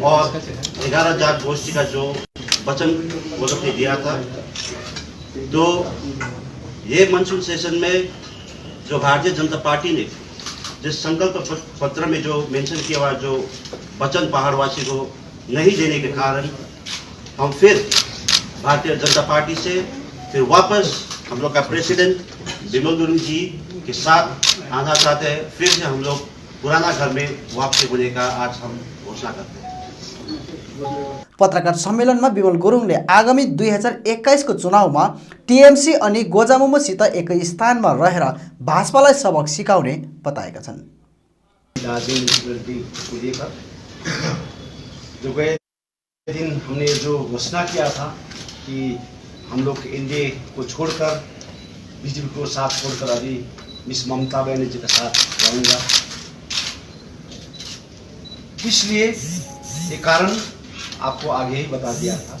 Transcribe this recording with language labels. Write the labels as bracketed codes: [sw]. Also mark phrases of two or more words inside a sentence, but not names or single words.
[hi] और 11 जाट गोष्ठी का जो वचन वो लोग ने दिया था, तो ये [en] monsoon session [hi] में जो भारतीय जनता पार्टी ने जिस संकल्प पत्र में जो मेंशन किया हुआ जो वचन पहाड़वासी को नहीं देने के कारण हम फिर भारतीय जनता पार्टी से फिर वापस हम लोग का प्रेसिडेंट विमल गुरुङ जी के साथ आना चाहते हैं। फिर से हम लोग पुराना घर में वापसी होने का आज हम घोषणा करते हैं। [ne] पत्रकार सम्मेलनमा विमल गुरुङले आगामी 2021 को चुनावमा टीएमसी अनि गोजामुमोसित एकै स्थानमा रहेर भाजपालाई सबक सिकाउने बताएका छन्। [hi] जो गए दिन हमने जो घोषणा किया था कि हम लोग एनडीए को छोड़कर बीजेपी को साथ छोड़कर अभी मिस ममता बनर्जी के साथ रहूंगा, इसलिए ये कारण आपको आगे ही बता दिया था।